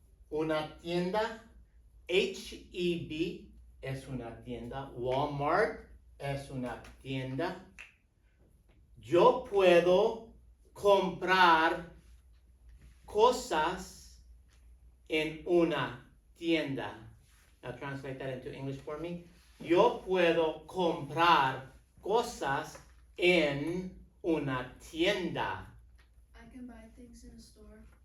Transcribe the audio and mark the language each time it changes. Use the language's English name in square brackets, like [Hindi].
[Spanish] Una tienda, H-E-B, es una tienda. Walmart es una tienda. Yo puedo comprar cosas en una tienda. [English] Now translate that into English for me. [Spanish] Yo puedo comprar cosas en una tienda. [English] I can buy things in a store.